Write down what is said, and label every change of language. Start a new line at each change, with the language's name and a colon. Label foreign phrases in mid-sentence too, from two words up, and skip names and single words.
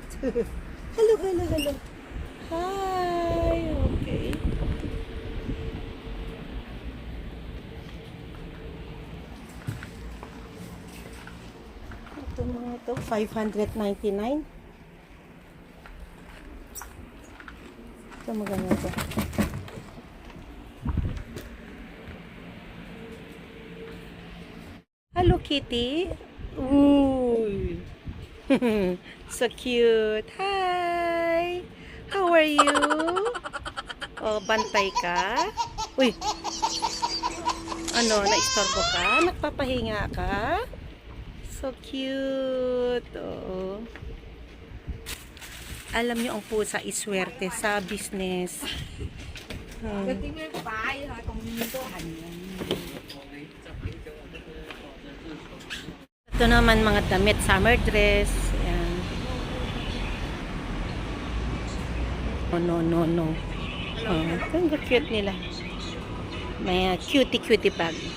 English: Hello, hello, hello. Hi, okay.
Filipino: Ito mga ito, 599. Ito maganda ito.
English: Hello, Kitty. Ooh. So cute. Hi. How are you?
Filipino: Oh, bantay ka? Uy. Naistorbo ka? Nagpapahinga ka?
English: So cute. Oh.
Filipino: Alam nyo, ang pusa iswerte sa business.
Vietnamese: Cái tiếng nó phải thôi, còn có hành.
Filipino: Ito naman mga damit,
English: summer dress. Ayan. Oh, no.
Filipino: Oh, ito ang cute nila. May
English: cutie bag.